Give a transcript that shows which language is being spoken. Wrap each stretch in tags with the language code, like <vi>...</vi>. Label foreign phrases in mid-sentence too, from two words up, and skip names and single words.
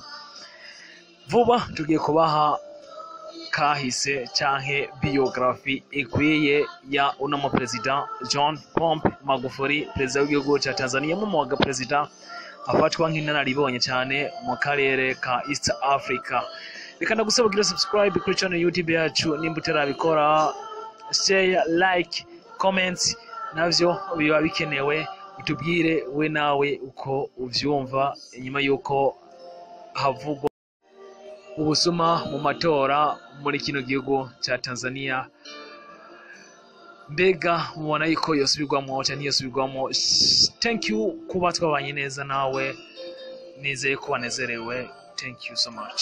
<rn>Vuba tugiye kubaha kahise canke biography ikwiye ya uno president John Pombe Magufuli, perezida w'igihugu ca Tanzania, mu mwaga president afatwa nk'inararibonye cyane mu karere ka East Africa. Reka ndagusaba kugira subscribe kuri channel YouTube yacu, nimba utarabikora</rn> <en>share, like, comment,</en> <rn>navyo biba bikenewe. Utubwire we nawe uko uvyumva inyuma yuko havugwa ubusuma mu matora muri kino gihugu ca Tanzania. Mbega mubona yuko yosubirwamo cyane yosubirwamo?</rn> <en>Thank you</en> <rn>kuba twabanye neza nawe, nizeye ko banezerewe.</rn> <en>Thank you so much.</en>